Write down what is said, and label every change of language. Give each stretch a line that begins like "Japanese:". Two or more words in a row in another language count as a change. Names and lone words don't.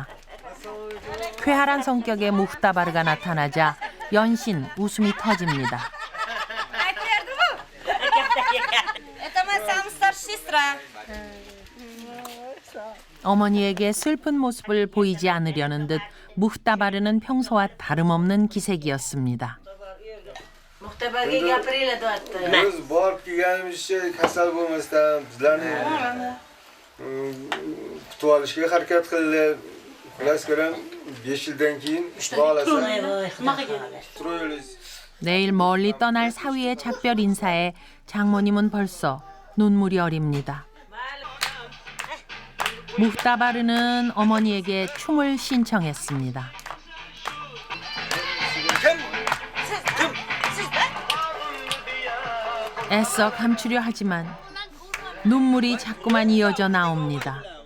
Korean: 쾌활한 성격의 무흐타바르가 나타나자 연신 웃음이 터집니다. 어머니에게 슬픈 모습을 보이지 않으려는 듯 무흐타바르는 평소와 다름없는 기색이었습니다.
Uzbek: Biz borib kelganimizcha kasal bo'lmasdan bizlarni kutib olishga harakat qildilar. Xullas ko'ram 5 yildan keyin
Korean: 내일 멀리 떠날 사위의 작별 인사에 장모님은 벌써 눈물이 어립니다. 무흐타바르는 어머니에게 춤을 신청했습니다. 애써 감추려 하지만 눈물이 자꾸만 이어져 나옵니다.